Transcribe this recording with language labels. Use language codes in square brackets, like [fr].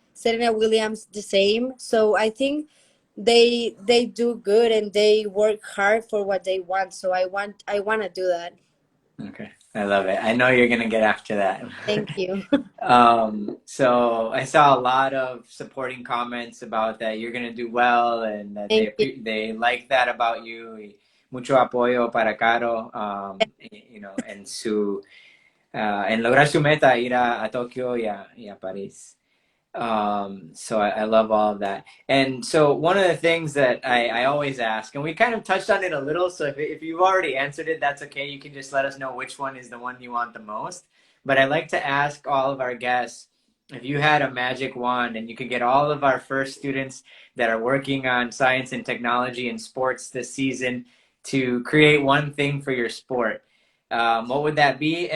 [en] Serena Williams the same. So I think they do good and they work hard for what they want. So I want to do that. Okay. I love it. I know you're gonna get after that. Thank you. So I saw a lot of supporting comments about that you're gonna do well and that Thank you. they like that about you. [es] Y mucho apoyo para Caro, en lograr su meta, ir a Tokio y a París. [en] So I love all of that. And so one of the things that I always ask, and we kind of touched on it a little, so if you've already answered it, that's okay. You can just let us know which one is the one you want the most. But I like to ask all of our guests, if you had a magic wand and you could get all of our first students that are working on science and technology and sports this season to create one thing for your sport, what would that be?